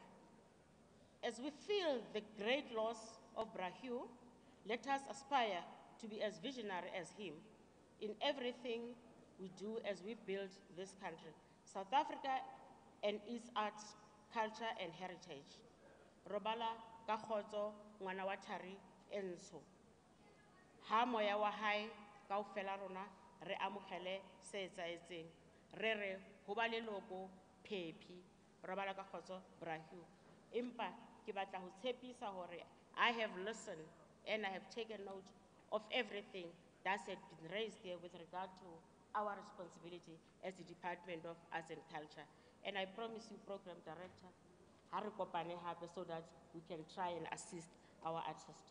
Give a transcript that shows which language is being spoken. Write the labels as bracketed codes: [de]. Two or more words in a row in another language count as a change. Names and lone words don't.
[en] As we feel the great loss of Hugh, let us aspire to be as visionary as him in everything we do as we build this country, South Africa and its arts, culture, and heritage. [st] Robala ka kgotso ngwana wa Thari e ntsho. Ha moya wa hae kaofela rona re amogele se etsahetseng. Re re ho ba leloko phephi. Robala ka kgotso Hugh. Empa ke batla ho tshepisa [en] hore I have listened and I have taken note of everything that has been raised here with regard to our responsibility as the Department of Arts and Culture. And I promise you, Program Director, so that we can try and assist our artists.